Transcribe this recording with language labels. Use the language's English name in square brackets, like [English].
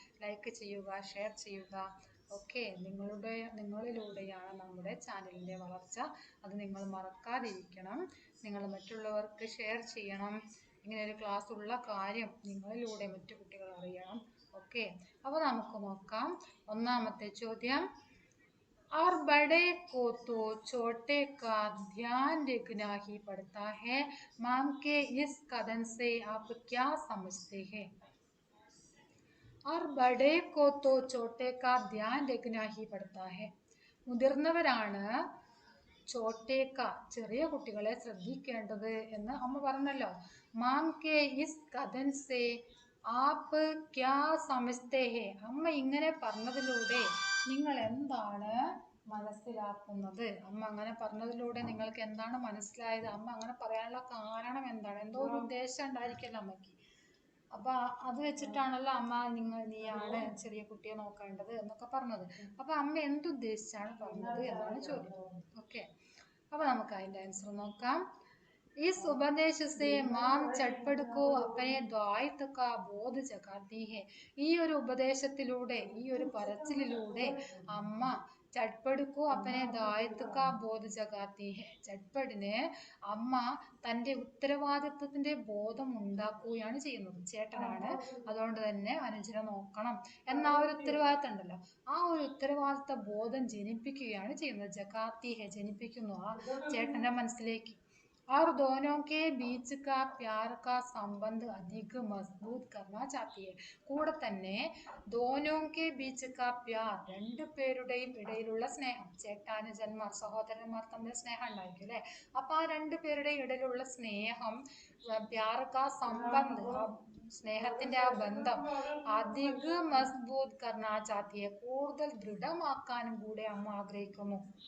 [Malayalam] Like ചെയ്യുക, share ചെയ്യുക. Okay, നിങ്ങളിലൂടെയാണ് നമ്മുടെ ചാനലിൻ്റെ വളർച്ച. അത് നിങ്ങൾ മറക്കാതിരിക്കണം. നിങ്ങൾ മറ്റുള്ളവർക്ക് ഷെയർ ചെയ്യണം. ഇങ്ങനെ ഒരു ക്ലാസ് ഉള്ള കാര്യം നിങ്ങളിലൂടെ മറ്റു കുട്ടികൾ അറിയണം. ഓക്കെ, അപ്പോൾ നമുക്ക് നോക്കാം. ഒന്നാമത്തെ ചോദ്യം, [Hindi] और बड़े को तो छोटे का ध्यान रखना ही पड़ता है. माम के इस कथन से आप क्या समझते हैं? और बड़े को तो छोटे का ध्यान रखना ही पड़ता है. [Malayalam] മുതിർന്നവരാണ് ചോട്ടേക്ക ചെറിയ കുട്ടികളെ ശ്രദ്ധിക്കേണ്ടത് എന്ന് അമ്മ പറഞ്ഞല്ലോ. [Hindi] മാം കെ ഇസ് കഥൻ സേ ആപ്പ് ക്യാ സമജ്തേ ഹേ. [Malayalam] അമ്മ ഇങ്ങനെ പറഞ്ഞതിലൂടെ നിങ്ങൾ എന്താണ് മനസ്സിലാക്കുന്നത്? അമ്മ അങ്ങനെ പറഞ്ഞതിലൂടെ നിങ്ങൾക്ക് എന്താണ് മനസ്സിലായത്? അമ്മ അങ്ങനെ പറയാനുള്ള കാരണം എന്താണ്? എന്തോ ഒരു ഉദ്ദേശം ഉണ്ടായിരിക്കല്ലോ അമ്മയ്ക്ക്. അപ്പൊ അത് വെച്ചിട്ടാണല്ലോ അമ്മ നീയാണ് ചെറിയ കുട്ടിയെ നോക്കേണ്ടത് എന്നൊക്കെ പറഞ്ഞത്. അപ്പൊ അമ്മ എന്തുദ്ദേശിച്ചാണ് പറഞ്ഞത് എന്നാണ് ചോദ്യം. ഓക്കെ, അപ്പൊ നമുക്ക് അതിന്റെ ആൻസർ നോക്കാം. [Hindi] इस उपदेश से माम चटपट को अपने द्वायित्व का बोध जगाती है. [Malayalam] ഈ ഒരു ഉപദേശത്തിലൂടെ, ഈ ഒരു പറച്ചിലൂടെ അമ്മ [Hindi] ചട്പടുക്കോ അപ്പനെ ദായിത്വ ബോധ ജഗാത്തി ഹെ. [Malayalam] ചട്പടിന് അമ്മ തന്റെ ഉത്തരവാദിത്വത്തിന്റെ ബോധം ഉണ്ടാക്കുകയാണ് ചെയ്യുന്നത്. ചേട്ടനാണ്, അതുകൊണ്ട് തന്നെ അനുജനെ നോക്കണം എന്ന ആ ഒരു ഉത്തരവാദിത്വം ഉണ്ടല്ലോ, ആ ഒരു ഉത്തരവാദിത്വ ബോധം ജനിപ്പിക്കുകയാണ് ചെയ്യുന്നത്. [Hindi] ജഗാത്തി ഹെ, [Malayalam] ജനിപ്പിക്കുന്നു ആ ചേട്ടന്റെ മനസ്സിലേക്ക്. [Hindi] और दोनों के बीच का प्यार का संबंध अधिक मजबूत करना चाहती है. [Malayalam] കൂടെ തന്നെ [Hindi] दोनों के बीच का प्यार, [Malayalam] രണ്ടു പേരുടെയും ഇടയിലുള്ള സ്നേഹം, ചേട്ടാനുജന്മാർ സഹോദരന്മാർ തമ്മിൽ സ്നേഹം ഉണ്ടായിരിക്കും അല്ലെ. അപ്പൊ ആ രണ്ടു പേരുടെയും ഇടയിലുള്ള സ്നേഹം, [Hindi] പ്യാർ കാ സംബന്ധ്, [Malayalam] സ്നേഹത്തിന്റെ ആ ബന്ധം [Hindi] അധിക മസ്ബൂത് കർണാ ചാത്തിയെ, [Malayalam] കൂടുതൽ ദൃഢമാക്കാനും കൂടെ അമ്മ ആഗ്രഹിക്കുന്നു.